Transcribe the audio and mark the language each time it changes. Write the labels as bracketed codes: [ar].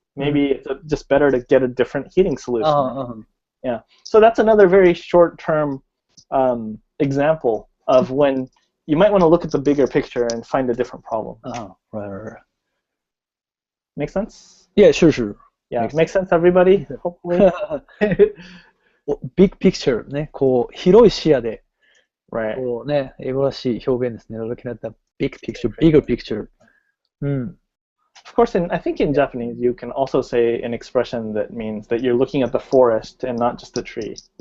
[en] Maybe it's just better to get a different heating solution. Yeah. So that's another very short-term example of when you might want to look at the bigger picture and find a different problem. Right. Make sense? Yeah, sure. Yeah, makes sense, everybody? Hopefully. [ja] Big picture ね、こう広い視野で。 [en] Right. [ja] こうね、英語らしい表現ですね。 [en] Looking at the big picture, bigger picture. Of course, I think in Japanese you can also say an expression that means that you're looking at the forest and not just the tree.